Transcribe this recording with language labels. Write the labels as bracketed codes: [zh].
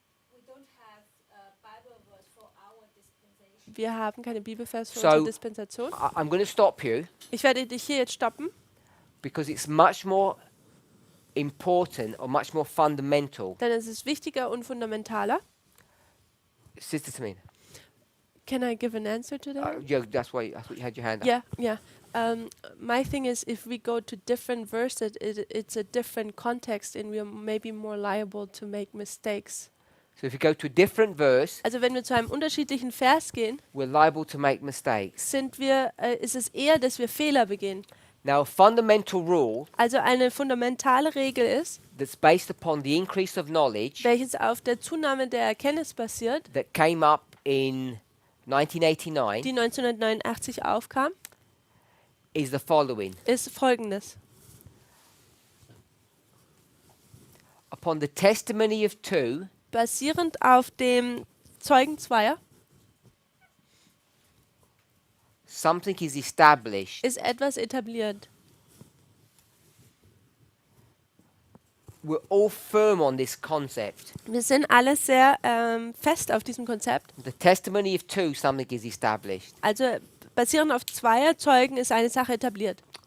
[en] we don't have a Bible verse for our dispensation. [de] wir haben keine Bibelvers für [en] So- [de] unsere Dispensation. [en] I'm going to stop you [de] Ich werde dich hier jetzt stoppen, [en] because it's much more important or much more fundamental. [de] denn es ist wichtiger und fundamentaler. [en] Sister Tamina. Can I give an answer to that? Yeah, that's why I thought you had your hand up. Yeah, yeah. My thing is, if we go to different verses, it's a different context, and we are maybe more liable to make mistakes. So if you go to a different verse, [de] Also wenn wir zu einem unterschiedlichen Vers gehen, [en] we're liable to make mistakes. [de] ist es eher, dass wir Fehler begehen. [en] Now, a fundamental rule [de] Also eine fundamentale Regel ist, [en] that's based upon the increase of knowledge [de] welches auf der Zunahme der Erkenntnis basiert, [en] that came up in 1989 [de] die 1989 aufkam, [en] is the following. [de] ist folgendes. [en] Upon the testimony of two, [de] Basierend auf dem Zeugen zweier [en] something is established. [de] ist etwas etabliert. [en] We're all firm on this concept. [de] Wir sind alle sehr fest auf diesem Konzept. [en] The testimony of two, something is established. [de] Also basierend auf zweier Zeugen ist eine Sache etabliert.